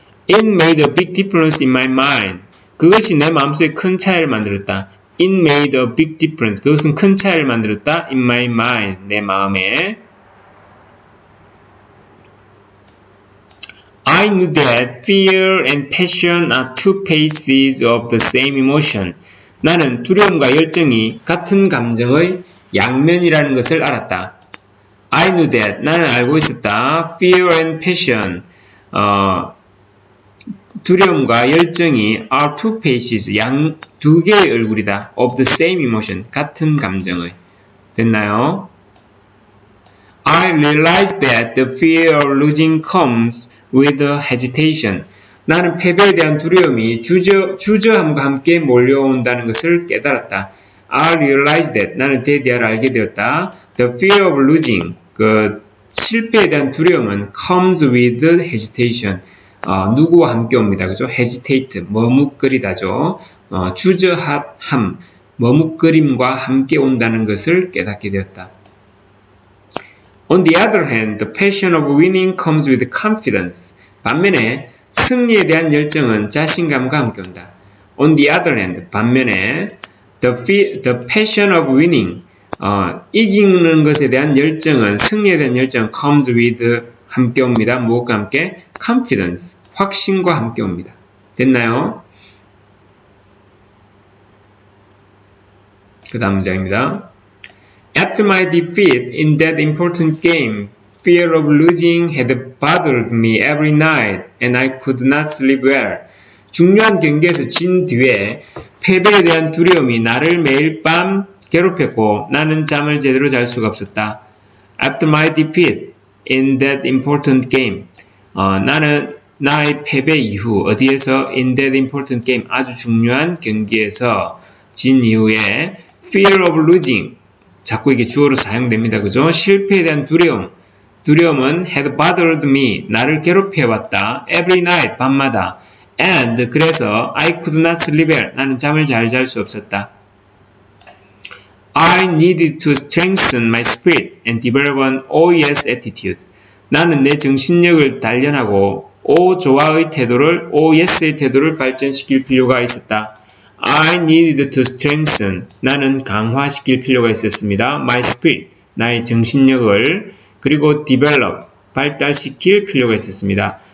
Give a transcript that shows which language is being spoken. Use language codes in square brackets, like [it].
[en] It made a big difference in my mind. [ko] 그것이 내 마음속에 큰 차이를 만들었다. [en] It made a big difference. [ko] 그것은 큰 차이를 만들었다. [en] In my mind. [ko] 내 마음에. [en] I knew that fear and passion are two faces of the same emotion. [ko] 나는 두려움과 열정이 같은 감정의 양면이라는 것을 알았다. [en] I knew that. [ko] 나는 알고 있었다. [en] Fear and passion. [ko] 두려움과 열정이 [en] are two faces, [ko] 두 개의 얼굴이다. [en] Of the same emotion, [ko] 같은 감정의. 됐나요? [en] I realized that the fear of losing comes with hesitation. [ko] 나는 패배에 대한 두려움이 주저함과 함께 몰려온다는 것을 깨달았다. [en] I realized that. [ko] 나는 대대하를 알게 되었다. [en] The fear of losing, [ko] 그 실패에 대한 두려움은 [en] comes with hesitation. [ko] 누구와 함께 옵니다. 그죠? hesitate, 머뭇거리다죠. 주저함, 머뭇거림과 함께 온다는 것을 깨닫게 되었다. [en] On the other hand, the passion of winning comes with confidence. [ko] 반면에 승리에 대한 열정은 자신감과 함께 온다. [en] On the other hand, [ko] 반면에 [en] the passion of winning, [ko] 이기는 것에 대한 열정은, [en] 승리에 대한 열정은 comes with [ko] 함께 옵니다. 무엇과 함께? confidence, 확신과 함께 옵니다. 됐나요? 그 다음 문장입니다. [en] After my defeat in that important game, fear of losing had bothered me every night and I could not sleep well. [ko] 중요한 경기에서 진 뒤에 패배에 대한 두려움이 나를 매일 밤 괴롭혔고 나는 잠을 제대로 잘 수가 없었다. [en] After my defeat in that important game, [ko] 나는 나의 패배 이후 어디에서 [en] in that important game, [ko] 아주 중요한 경기에서 진 이후에 [en] fear of losing, [ko] 자꾸 이게 주어로 사용됩니다. 그죠? 실패에 대한 두려움은 [en] had bothered me, [ko] 나를 괴롭혀왔다. [en] every night, [ko] 밤마다. and 그래서 [en] I could not sleep well, [ko] 나는 잠을 잘 잘 수 없었다. [en] I needed to strengthen my spirit and develop an OES attitude. [ko] 나는 내 정신력을 단련하고 오조아의 태도를, OES의 태도를 발전시킬 필요가 있었다. [en] I needed to strengthen. [ko] 나는 강화시킬 필요가 있었습니다. [en] My spirit. [ko] 나의 정신력을. 그리고 develop. 발달시킬 필요가 있었습니다.